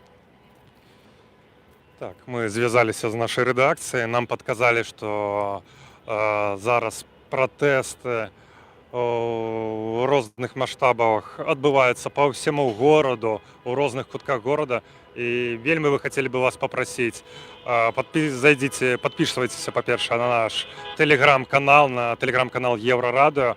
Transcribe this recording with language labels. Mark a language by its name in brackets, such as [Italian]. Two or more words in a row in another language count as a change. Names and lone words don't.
[Russian] Так, мы связались с нашей редакцией, нам подсказали, что [Belarusian] зараз пратэсты у розных маштабах адбываюцца па ўсяму гораду, у розных кутках горада. І вельмі вы хацелі бы вас папрасіць, зайдзіце, падпішвайцеся, па-першае, на наш тэлеграм-канал, на тэлеграм-канал Еўрарадыё.